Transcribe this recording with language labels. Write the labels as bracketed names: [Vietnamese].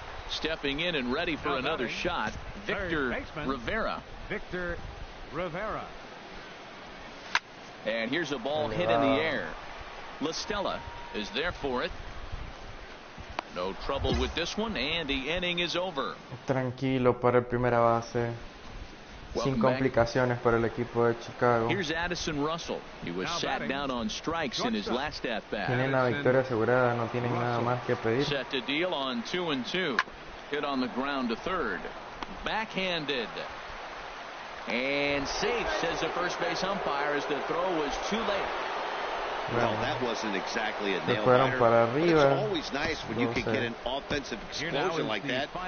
[English] Stepping in and ready for another shot, Victor Rivera. Victor Rivera. And here's a ball hit in the air. La Stella is there for it. No trouble with this one, and the inning is over. [Spanish] Tranquilo para el primera base. Sin complicaciones para el equipo de Chicago. [English] Here's Addison Russell. He was sat down on strikes in his last at bat. [Spanish] Tienen la victoria asegurada, no tienen nada más que pedir. [English] Set to deal on 2-2. Hit on the ground to third. Backhanded. And safe, says the first base umpire, as the throw was too late. Well, that wasn't exactly a nail-biter, but it's always nice when you can get an offensive explosion like that.